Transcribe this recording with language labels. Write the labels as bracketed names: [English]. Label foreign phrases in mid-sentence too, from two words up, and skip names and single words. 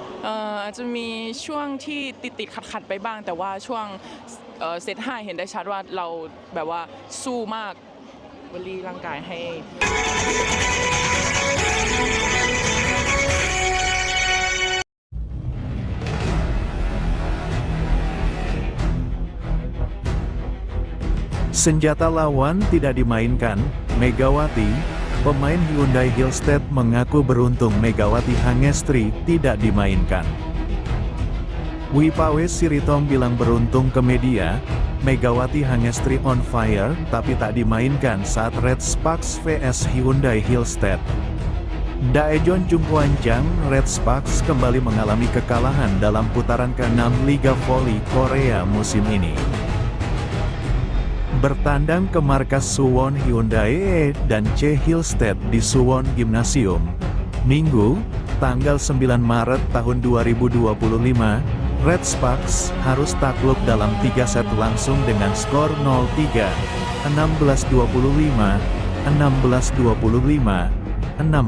[Thai] อาจจะมีช่วงที่ติดขัดๆไปบ้างแต่ว่าช่วงเซต5เห็นได้ชัดว่าเราแบบว่าสู้มากวอรี่ร่างกายให้ [Indonesian] Senjata lawan tidak dimainkan. Megawati, pemain Hyundai Hillstead mengaku beruntung Megawati Hangestri tidak dimainkan. Wipawe Siritom bilang beruntung ke media, Megawati Hangestri [English] on fire [Indonesian] tapi tak dimainkan saat Red Sparks vs Hyundai Hillstead. Daejeon Jungkwanjang, Red Sparks kembali mengalami kekalahan dalam putaran ke-6 Liga Voli Korea musim ini. Bertandang ke markas Suwon Hyundai dan C Hillstead di Suwon Gymnasium, Minggu, tanggal 9 Maret tahun 2025, Red Sparks harus takluk dalam 3 set langsung dengan skor 0-3, 16-25, 16-25, 16-25.